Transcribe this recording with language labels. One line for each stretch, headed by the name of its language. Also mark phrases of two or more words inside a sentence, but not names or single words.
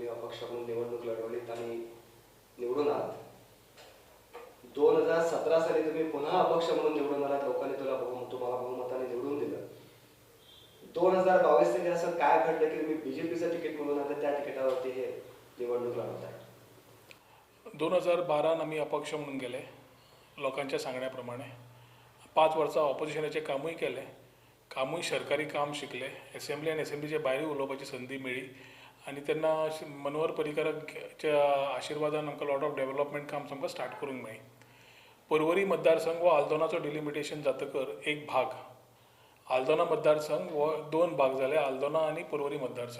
Marathi: अपक्ष म्हणून निवडणूक लढवलीत आणि निवडून आलात. 2017 साली तुम्ही पुन्हा अपक्ष म्हणून निवडून आलात. लोकांनी तुम्हाला बहुमताने निवडून दिलं. 2022 साली असं काय घडलं की तुम्ही बीजेपीचं तिकीट मिळून आता त्या तिकिटावरती हे निवडणूक लढवत आहे? 2012 आम्ही अपक्ष म्हणून गेले लोकांच्या सांगण्याप्रमाणे.
Konkani: 5 वर्सां ऑपोजिशनाचे कामूय केले, कामूय सरकारी काम शिकले, असेंब्ली आनी असेंब्लीचे भायरूय उलोवपाची संदी मेळ्ळी आनी तेन्ना मनोहर पर्रीकाराच्या आशिर्वादान आमकां
English: lot of development
Konkani: काम आमकां स्टार्ट करूंक मेळ्ळी. पर्वरी मतदारसंघ हो आल्दोनाचो डिलिमिटेशन जातकर एक भाग, आल्दोना मतदारसंघ हो 2 भाग जाले, आल्दोना आनी पर्वरी मतदारसंघ.